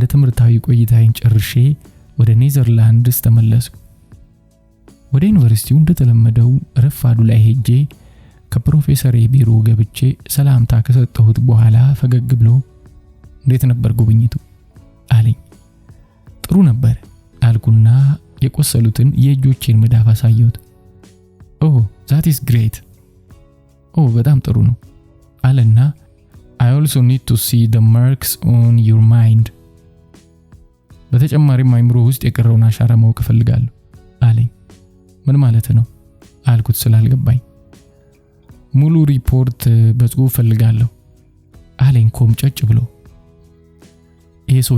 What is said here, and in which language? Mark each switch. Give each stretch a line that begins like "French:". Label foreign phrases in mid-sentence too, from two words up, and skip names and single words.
Amharic: ትምህርታዊ ቆይታዬን ጨርሼ ወደ ኔዘርላንድስ ተመለስኩ። ወደ ዩኒቨርሲቲው እንደተለመደው ረፋዱ ላይ ሄጄ ከፕሮፌሰር ቢሮ ገብቼ ሰላምታ ከሰጠሁት በኋላ ፈገግ ብሎ እንዴት ነበር ጉብኝቱ አለኝ። ጥሩ ነበር አልኩና የቆሰሉትን የእጆቼን መዳፍ አሳየሁት።
English: that is great
Amharic: በጣም ጥሩ ነው አለና
English: I also need to see the marks on your mind
Amharic: በተጨማሪም አይምሮ ውስጥ የቀረውን አሻራ ማወቅ እፈልጋለሁ አለኝ። ምን ማለት ነው አልኩት ስላልገባኝ። ሙሉ ሪፖርት በጽሁፍ እፈልጋለሁ አለኝ ኮምጨጭ ብሎ። ይሄ ሰውዬ